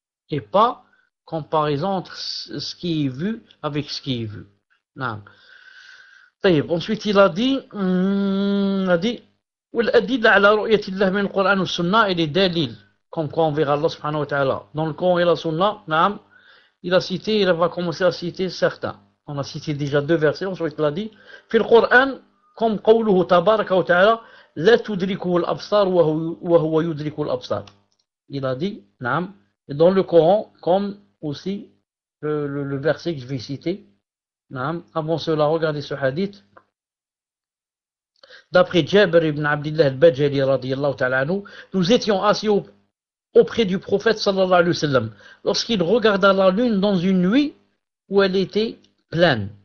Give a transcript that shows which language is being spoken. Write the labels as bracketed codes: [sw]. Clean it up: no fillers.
[fr] Et pas comparaison entre ce qui est vu avec ce qui est vu. Non. Ensuite il a dit [ar] والأدلة على رؤية الله من القرآن والسنة [fr] et les dalil comme quoi on verra Allah subhanahu wa ta'ala dans le Coran et la Sunna, naam, il va commencer à citer certains. On a cité déjà 2 versets, ensuite il a dit [ar] في القرآن [fr] comme [ar] قوله تبارك وتعالى لا تدركه الأبصار وهو يدرك الأبصار. [fr] Il a dit, naam, et dans le Coran, comme aussi le verset que je vais citer, naam, avant cela, regardez ce hadith. D'après Jabir ibn Abdullah al-Bajali radiyallahu ta'ala anhu, nous étions assis auprès du prophète sallallahu alayhi wa sallam lorsqu'il regarda la lune dans une nuit où elle était pleine.